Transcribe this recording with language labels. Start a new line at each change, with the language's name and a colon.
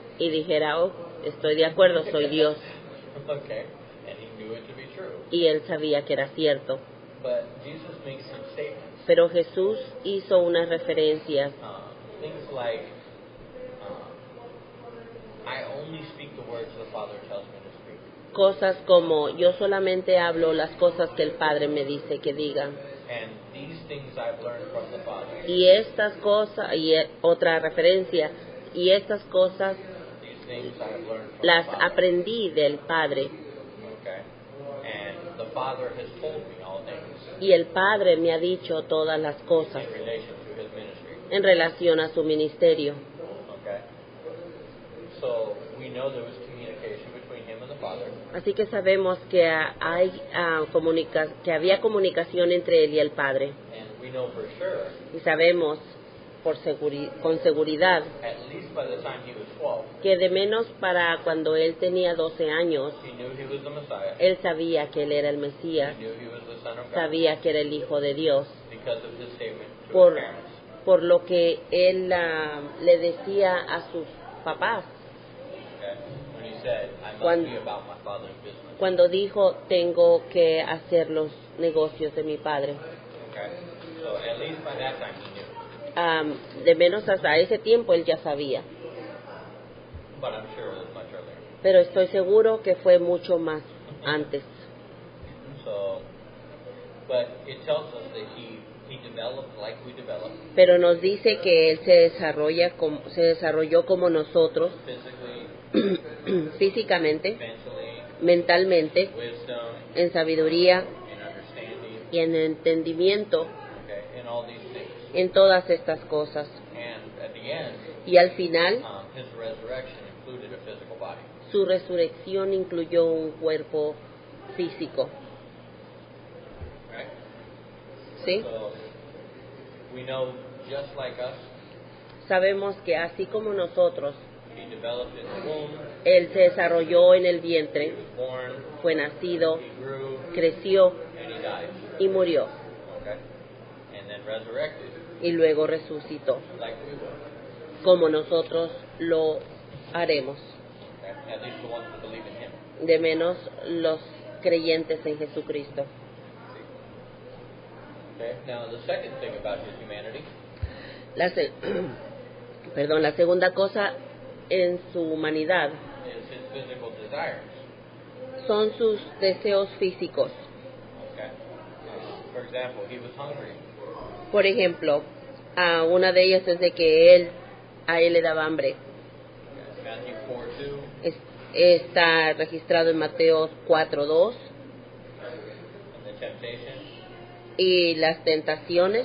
Spanish: y dijera, oh, estoy de acuerdo, soy Dios.
English: Okay. And he knew it to be true.
Spanish: Y él sabía que era cierto.
English: But Jesus makes some statements.
Spanish: Pero Jesús hizo unas referencias,
English: Things like, I only speak the words the Father tells me to speak.
Spanish: cosas como, yo solamente hablo las cosas que el Padre me dice que diga.
English: And these things I've learned from the Father.
Spanish: Y estas cosas, otra referencia, y estas cosas
English: These things I've learned from
Spanish: las
English: the Father.
Spanish: aprendí del Padre.
English: Okay. And the Father has told me all things
Spanish: Y el Padre me ha dicho todas las cosas
English: in relation to his ministry.
Spanish: en relación a su ministerio.
English: Okay. So we know there was communication between him and the Father.
Spanish: Así que sabemos que que había comunicación entre él y el Padre.
English: And we know for sure,
Spanish: Y sabemos con seguridad
English: at least by the time he was 12,
Spanish: que de menos para cuando él tenía 12 años,
English: he knew he was the Messiah.
Spanish: él sabía que él era el Mesías,
English: He knew he was the Son of God
Spanish: sabía que era el Hijo de Dios,
English: because of his statement to
Spanish: por,
English: his parents.
Spanish: por lo que él le decía a sus papás
English: Okay? When he said, I must
Spanish: Cuando-
English: be about my Father's business.
Spanish: cuando dijo, tengo que hacer los negocios de mi Padre.
English: Okay? So at least by that time he knew.
Spanish: De menos hasta ese tiempo él ya sabía,
English: But I'm sure it was much earlier.
Spanish: pero estoy seguro que fue mucho más antes.
English: So, but it tells us that he developed like we develop,
Spanish: Pero nos dice que él se desarrolló como nosotros,
English: physically,
Spanish: físicamente,
English: mentally,
Spanish: mentalmente,
English: wisdom,
Spanish: en sabiduría
English: in understanding,
Spanish: y en entendimiento,
English: okay, in all these things.
Spanish: en todas estas cosas.
English: And at the end,
Spanish: Y al final,
English: his resurrection included a physical body.
Spanish: su resurrección incluyó un cuerpo físico.
English: Right?
Spanish: ¿Sí?
English: So we know just like us,
Spanish: Sabemos que así como nosotros,
English: he developed in the womb,
Spanish: él se desarrolló en el
English: he
Spanish: vientre,
English: was born,
Spanish: fue nacido,
English: he grew,
Spanish: creció
English: and he died.
Spanish: y murió,
English: Okay? And then resurrected
Spanish: y luego resucitó,
English: like we will.
Spanish: como nosotros lo haremos,
English: Okay? At least the ones that believe in him.
Spanish: de menos los creyentes en Jesucristo.
English: Okay? Now the second thing about his humanity,
Spanish: La, se- Perdón, la segunda cosa en su humanidad
English: is his physical desires.
Spanish: son sus deseos físicos.
English: Okay. For example, he was hungry.
Spanish: Por ejemplo, una de ellas es de que a él le daba hambre.
English: Matthew 4:2.
Spanish: Está registrado en Mateo 4:2.
English: And the temptation
Spanish: Y las tentaciones,